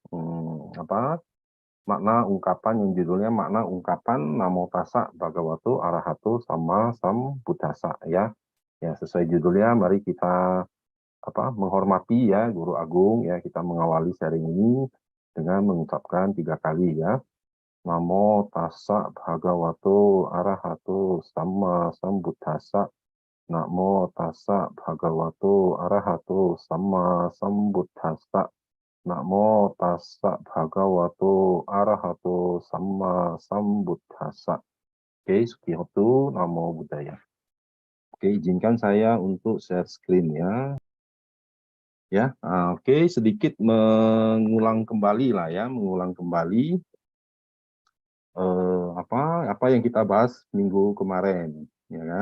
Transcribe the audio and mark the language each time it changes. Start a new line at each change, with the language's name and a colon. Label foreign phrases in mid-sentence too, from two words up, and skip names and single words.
Indonesian: Makna ungkapan yang judulnya makna ungkapan
Pali: Namo Tassa Bhagavato Arahato Samma Sambuddhassa
Indonesian: ya. Ya, sesuai judulnya mari kita menghormati ya Guru Agung ya, kita mengawali sharing ini dengan mengucapkan 3 kali ya.
Pali: Namo Tassa Bhagavato Arahato Samma Sambuddhassa. Namo Tassa Bhagavato Arahato Samma Sambuddhassa. Namo Tassa Bhagavato Arahato Samma Sambuddhassa. Oke, Sukihotu, Namo Buddhaya.
Indonesian: Oke, izinkan saya untuk
English: share screen
Indonesian: ya. Ya, oke, sedikit mengulang kembali lah ya, mengulang kembali apa yang kita bahas minggu kemarin, ya kan?